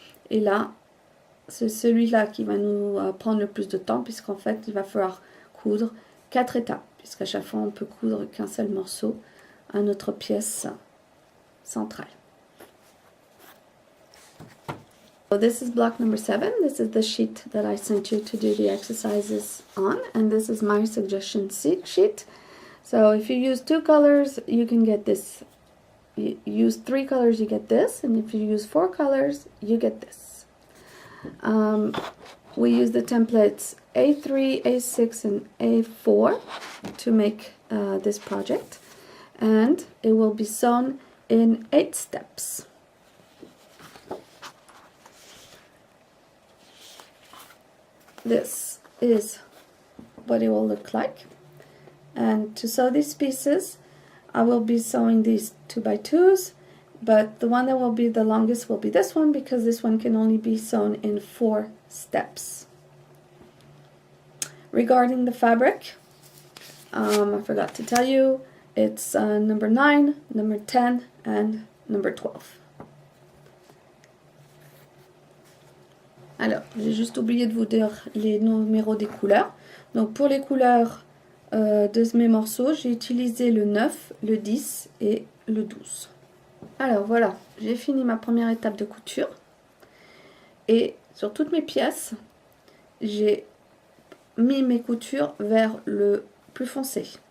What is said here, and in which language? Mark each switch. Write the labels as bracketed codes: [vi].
[fr] Et là, c'est celui-là qui va nous prendre le plus de temps, puisqu'en fait, il va falloir coudre 4 étapes, puisqu'à chaque fois, on peut coudre qu'un seul morceau à notre pièce centrale. [en] So this is block number 7. This is the sheet that I sent you to do the exercises on, and this is my suggestion sheet. So if you use 2 colors, you can get this. You use 3 colors, you get this, and if you use 4 colors, you get this. We use the templates A3, A6, and A4 to make this project, and it will be sewn in 8 steps. This is what it will look like, and to sew these pieces, I will be sewing these 2x2s. But the one that will be the longest will be this one, because this one can only be sewn in 4 steps. Regarding the fabric, I forgot to tell you, it's number 9, number 10, and number 12. [fr] Alors, j'ai juste oublié de vous dire les numéros des couleurs. Donc pour les couleurs de mes morceaux, j'ai utilisé le 9, le 10 et le 12. Alors voilà, j'ai fini ma première étape de couture et sur toutes mes pièces, j'ai mis mes coutures vers le plus foncé.